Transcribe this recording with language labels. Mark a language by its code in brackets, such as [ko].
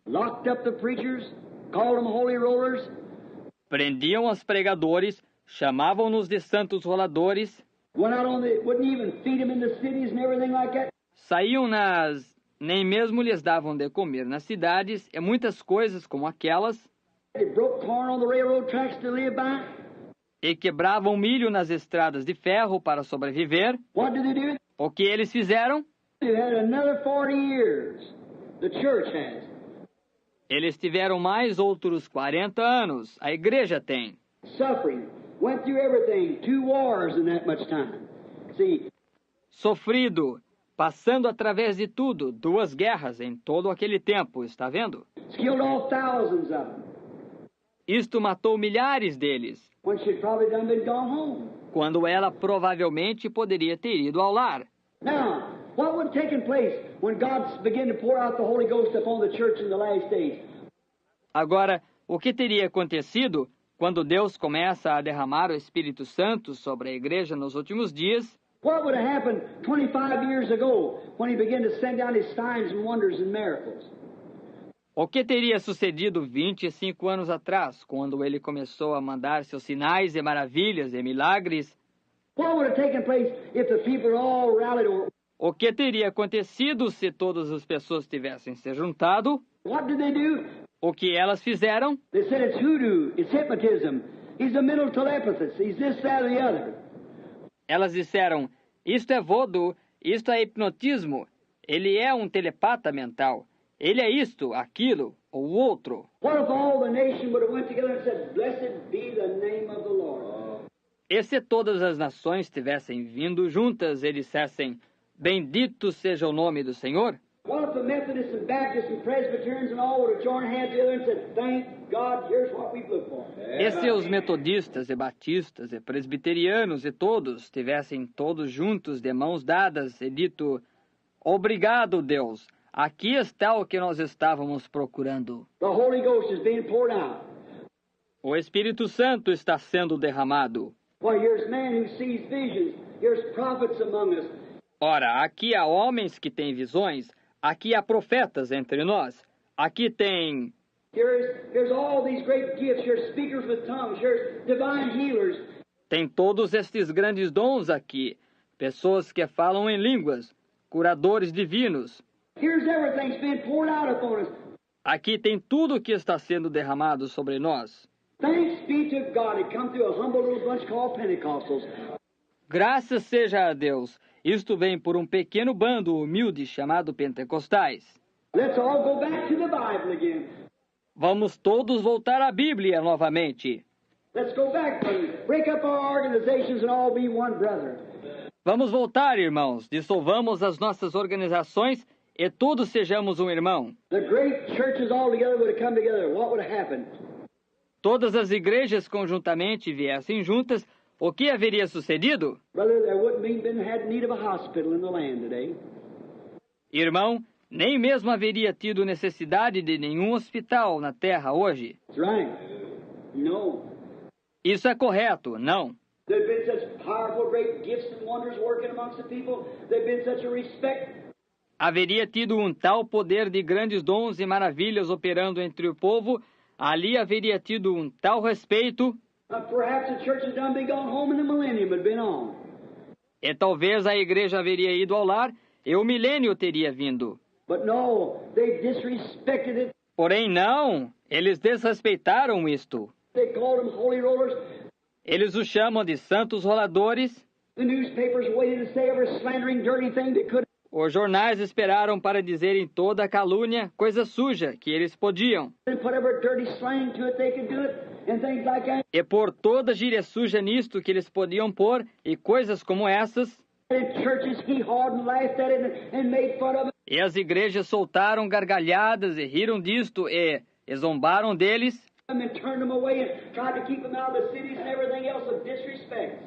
[en] Locked up the preachers, called them holy rollers. [pt] Prendiam os pregadores, chamavam-nos de santos roladores, [en] Wouldn't even feed them in the cities and everything like that. [pt] saíam nem mesmo lhes davam de comer nas cidades, e muitas coisas como aquelas, [en] They broke corn on the railroad tracks to live by. [pt] e quebravam milho nas estradas de ferro para sobreviver. [en] What did they do? [pt] O que eles fizeram? [en] They had another 40 years. The church has. [pt] Eles tiveram mais outros 40 anos. A igreja tem. [en] Suffering. Went through everything. 2 wars in that much time. See, [pt] Sofrido, passando através de tudo, 2 guerras em todo aquele tempo, está vendo? [en] it's killed off thousands of them. [pt] Isto matou milhares deles, [en] When she'd probably done been gone home. [pt] quando ela provavelmente poderia ter ido ao lar. [en] Now, what would have taken place when God began to pour out the Holy Ghost upon the church in the last days? [pt] Agora, o que teria acontecido quando Deus começa a derramar o Espírito Santo sobre a igreja nos últimos dias? [en] What would have happened 25 years ago when he began to send down his signs and wonders and miracles? [pt] O que teria sucedido 25 anos atrás, quando ele começou a mandar seus sinais e maravilhas e milagres? [en] What would have taken place if the people all rallied over? [pt] O que teria acontecido se todas as pessoas tivessem se juntado? [en] What did they do? [pt] O que elas fizeram? [en] They said it's hoodoo, it's hypnotism, he's a mental telepathist, he's this, that, or the other. [pt] Elas disseram, isto é voodoo, isto é hipnotismo, ele é um telepata mental, ele é isto, aquilo, ou outro. [en] What if all the nation would have went together and said, blessed be the name of the Lord? [pt] E se todas as nações tivessem vindo juntas e dissessem, bendito seja o nome do Senhor? [en] What if the Methodists and Baptists and Presbyterians and all would have joined hands together and said, thank God, here's what we've looked for? [pt] E se os metodistas e batistas e presbiterianos e todos tivessem todos juntos de mãos dadas e dito, obrigado Deus, aqui está o que nós estávamos procurando. [en] The Holy Ghost is being poured out. [pt] O Espírito Santo está sendo derramado. [en] Why, here's man who sees visions. Here's prophets among us. [pt] Ora, aqui há homens que têm visões, aqui há profetas entre nós, aqui tem... [en] Here's all these great gifts. Here's speakers with tongues. Here's divine healers. [pt] Tem todos estes grandes dons aqui, pessoas que falam em línguas, curadores divinos. [en] Here's everything's being poured out upon us. [pt] Aqui tem tudo o que está sendo derramado sobre nós. [en] Thanks be to God. It come through a humble little bunch called Pentecostals. [pt] Graças seja a Deus. Isto vem por um pequeno bando humilde chamado Pentecostais. [en] Let's all go back to the Bible again. [pt] Vamos todos voltar à Bíblia novamente. [en] Let's go back, brothers. Break up our organizations and all be one brother. [pt] Vamos voltar, irmãos. Dissolvamos as nossas organizações e todos sejamos um irmão. [en] The great churches all together would have come together. What would have happened? [pt] Todas as igrejas conjuntamente viessem juntas, o que haveria sucedido? [en] Brother, there wouldn't been had need of a hospital in the land today. [pt] Irmão, nem mesmo haveria tido necessidade de nenhum hospital na terra hoje. [en] That's right. No. [pt] Isso é correto, não. [en] There've been such powerful, great gifts and wonders working amongst the people. There've been such a respect. [pt] Haveria tido um tal poder de grandes dons e maravilhas operando entre o povo, ali haveria tido um tal respeito, [en] Perhaps the church had done been gone home and the millennium had been on. [pt] e talvez a igreja haveria ido ao lar e o milênio teria vindo. [en] But no, they disrespected it. [pt] Porém, não, eles desrespeitaram isto. [en] They called them holy rollers. [pt] Eles os chamam de santos roladores. [en] The newspapers waited to say every slandering, dirty thing they could. [pt] Os jornais esperaram para dizerem toda a calúnia, coisa suja, que eles podiam. [en] And put every dirty slang to it they could do it, and things like that. [pt] E pôr toda gíria suja nisto que eles podiam pôr, e coisas como essas. [en] And churches hee-hawed and laughed at it and made fun of it. [pt] E as igrejas soltaram gargalhadas e riram disto e zombaram deles. [en] And turned them away and tried to keep them out of the cities and everything else of disrespect.